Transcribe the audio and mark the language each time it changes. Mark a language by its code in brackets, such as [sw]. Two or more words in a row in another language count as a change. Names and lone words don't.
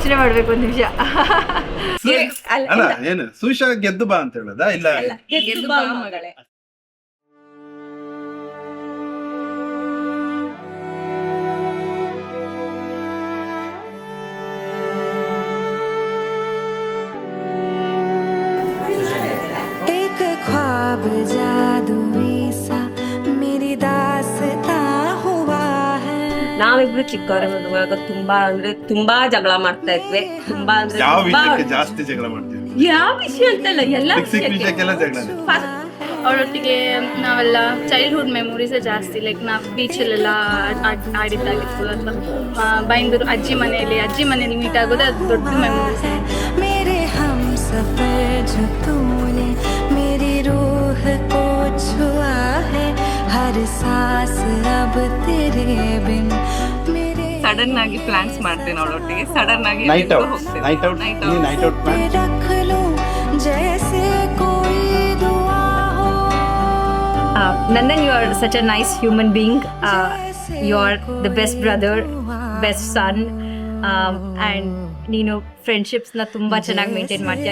[kn] ಮಾಡ್ಬೇಕು ಒಂದು ನಿಮಿಷ. ಅಲ್ಲ ಏನು ಸುಶಾ ಗೆದ್ದು ಬಾ ಅಂತ ಹೇಳೋದಾ? ಇಲ್ಲ ಗೆದ್ದು ಬಾ ಮಗಳೇ. [hi] ख्वाब जादुई सा मेरी दास्ता हुआ है. [kn] ನಾವಿಬ್ರು ಚಿಕ್ಕವರಾಗ ತುಂಬಾ ಜಗಳ ಮಾಡ್ತಾ ಇದ್ವಿ. ತುಂಬಾ ಅಂದ್ರೆ ಯಾವ ವಿಷಯಕ್ಕೆ ಜಾಸ್ತಿ ಜಗಳ ಮಾಡ್ತೀವಿ? ಯಾವ ವಿಷಯ ಅಂತಲ್ಲ, ಎಲ್ಲ ವಿಷಯಕ್ಕೆಲ್ಲ ಜಗಳ. ಅವಳೊಟ್ಟಿಗೆ ನಾವೆಲ್ಲ [en] childhood memories [kn] ಜಾಸ್ತಿ. ಲೈಕ್ ನಾವು ಬೀಚಲ್ಲೆಲ್ಲ ಆಡಿದ್ದಾಗಿತ್ತು ಅಥವಾ ಬೈಂದೂರು ಅಜ್ಜಿ ಮನೆಯಲ್ಲಿ ಮೀಟ್ ಆಗೋದು ಅದು ದೊಡ್ಡ ಮೆಮೊರೀಸ್. [hi] मेरे हम सफर जो तूने मेरी रूह को छुआ है हर सांस अब तेरे बिन मेरे. [kn] ಸಡನ್ ಆಗಿ ಪ್ಲಾನ್ಸ್ ಮಾಡ್ತೇನೆ ಅವಳೊಟ್ಟಿಗೆ. ಸಡನ್ ಆಗಿ [en] night out [hi] रख लूं जैसे कोई दुआ हो. [en] Nandan, you are such a nice human being. You are the best brother, best son, and [kn] ನೀನು ಫ್ರೆಂಡ್ಶಿಪ್ಸ್ ನ ತುಂಬಾ ಚೆನ್ನಾಗಿ ಮೇಂಟೈನ್ ಮಾಡ್ತೀಯ.